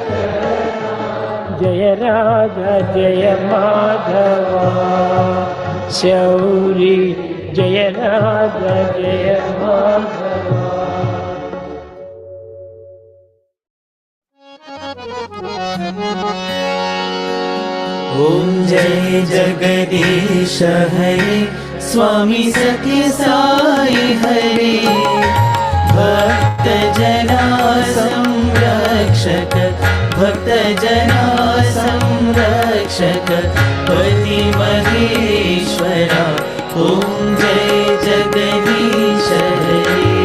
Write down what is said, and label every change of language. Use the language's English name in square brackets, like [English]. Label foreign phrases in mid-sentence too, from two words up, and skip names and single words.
[Sanskrit] జయ రాధ జయ మాధవ శౌరి జయ రాధ జయ మాధవ. [Hindi] ओम जय जगदीश हरे स्वामी सत्य साई हरे भक्त जना संरक्षक भक्त जना संरक्षक पति महेश्वरा ओम जय जगदीश हरे